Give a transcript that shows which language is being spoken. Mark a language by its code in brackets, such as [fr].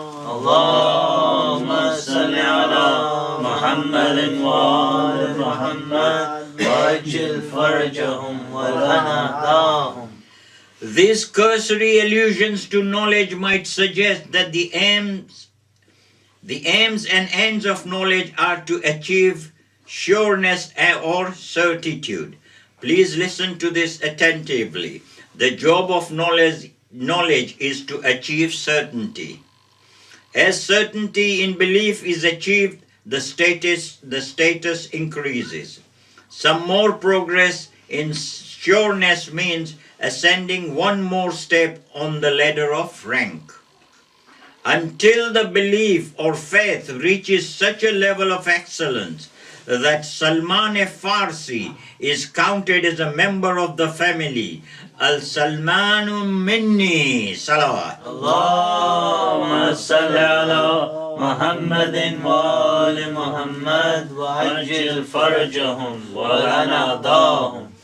[ar] اللهم صل على محمد وآل محمد وعجل فرجهم ولنعداهم. [en] These cursory allusions to knowledge might suggest that the aims and ends of knowledge are to achieve sureness or certitude. Please listen to this attentively. The job of knowledge is to achieve certainty. As certainty in belief is achieved, the status increases. Some more progress in sureness means ascending one more step on the ladder of rank. Until the belief or faith reaches such a level of excellence that Salman Farsi is counted as a member of the family. [ar] Al-Salmanu minni salawat. اللهم صل على محمد وآل محمد وعجل فرجهم ولنا ضاهم